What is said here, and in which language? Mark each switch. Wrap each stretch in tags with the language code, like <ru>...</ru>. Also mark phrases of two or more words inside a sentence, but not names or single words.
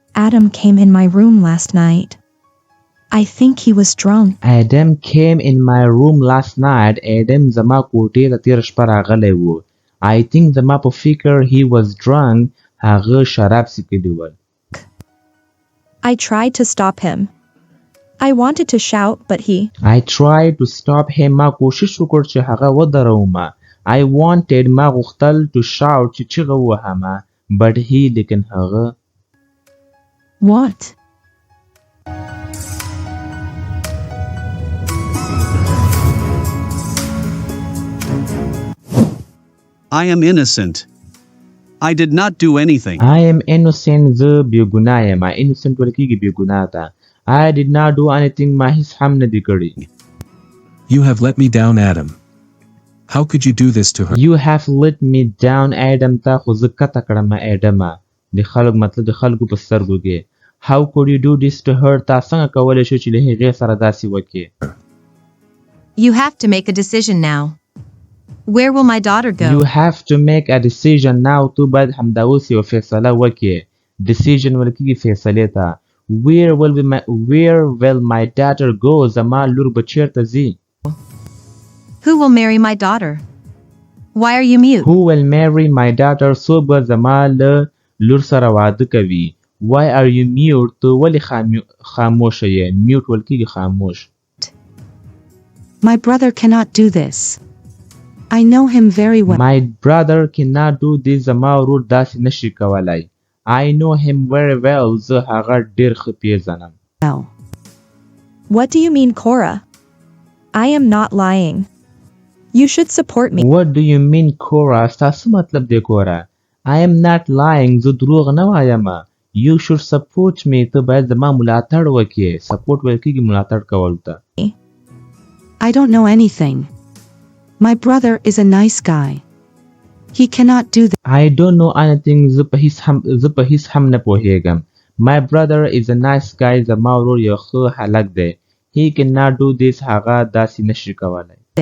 <en>Adam came in my room last night. I think he was drunk. Adam came in my room last night.</en> <ps>Adam زما کوټې ته تیر شپه راغلی و.</ps> <en>I think</en> <ps>زما په فکر</ps> <en>he was drunk.</en> <ps>هغه شراب څښلی و.</ps> <en>I tried to stop him. I wanted to shout, but I tried to stop him.</en> <ps>ما کوشش وکړ چې هغه ودروم.</ps> <en>I wanted</en> <ps>ما غوښتل</ps> <en>to shout</en> <ps>چې چیغه ووهم. But لیکن هغه</ps> <en>What? I am innocent. I did not do anything. I am innocent.</en> <ps>زه بېګناه یم. Innocent ویل کېږي بېګناه ته.</ps> <en>I did not do anything.</en> <ps>ما هیڅ هم نه دي کړي.</ps> <en>You have let me down, Adam. How could you do this to her? You have let me down, Adam.</en> <ps>تا خو زه کته کړم Adam. د خلکو مطلب د خلکو په سترګو کې.</ps> <en>How could you do this to her?</en> <ps>تا څنګه کولی شو چې له هغې سره داسې وکړې.</ps> <en>You have to make a decision now. Where will my daughter go? You have to make a decision now.</en> <ps>تو باید همدا اوس یو فیصله وکړې. Decision ویل کېږي فیصلې ته.</ps> <en>Where will my daughter go?</en> <ps>زما لور به چېرته ځي.</ps> <en>Who will marry my daughter? Why are you mute? Who will marry my daughter?</en> <ps>څوک به زما له لور سره واده کوي.</ps> <en>Why are you mute?</en> <ps>تو ولې خاموشه یې. Mute ویل کېږي خاموش.</ps> <en>My brother cannot do this. I know him very well. My brother cannot do this.</en> <ps>زما ورور داسې نشي کولی.</ps> <en>I know him very well.</en> <ps>زه هغه ډېر ښه پیژنم.</ps> <en>What do you mean, Cora? I am not lying. You should support me. What do you mean, Cora?</en> <ps>ستاسو مطلب دی</ps> <en>Cora. I am not lying.</en> <ps>زه دروغ نه وایم.</ps> <en>You should support me.</en> <ps>ته باید زما ملاتړ وکړې. Support ویل کېږي ملاتړ کول ته.</ps> <en>I don't know anything. My brother is a nice guy. He cannot do this. I don't know anything.</en> <ps>زه په هیڅ هم نه پوهیږم.</ps> <en>My brother is a nice guy.</en> <ps>زما ورور یو ښه هلک دی.</ps> <en>He cannot do this.</en> <ps>هغه داسې نشي کولی.</ps>